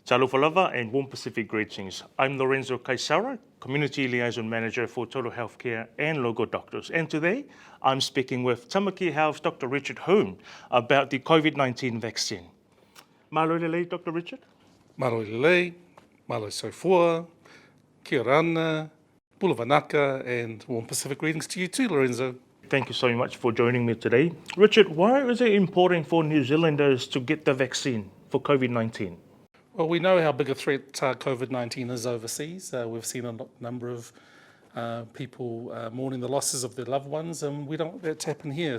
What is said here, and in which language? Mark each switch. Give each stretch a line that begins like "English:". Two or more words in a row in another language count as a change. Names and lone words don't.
English: Talofalava and warm Pacific greetings. I'm Lorenzo Kaisara, Community Liaison Manager for Total Healthcare and Local Doctors. And today, I'm speaking with Tāmaki Health Dr. Richard Hulme about the COVID-19 vaccine.
Tongan: Malo lelei, Dr. Richard. Malo lelei,
Samoan: malo soifua,
Māori: kia rana,
Samoan: bulavanaka,
English: and warm Pacific greetings to you too, Lorenzo. Thank you so much for joining me today. Richard, why is it important for New Zealanders to get the vaccine for COVID-19? Well, we know how big a threat COVID-19 is overseas. We've seen a number of people mourning the losses of their loved ones, and we don't want that to happen here.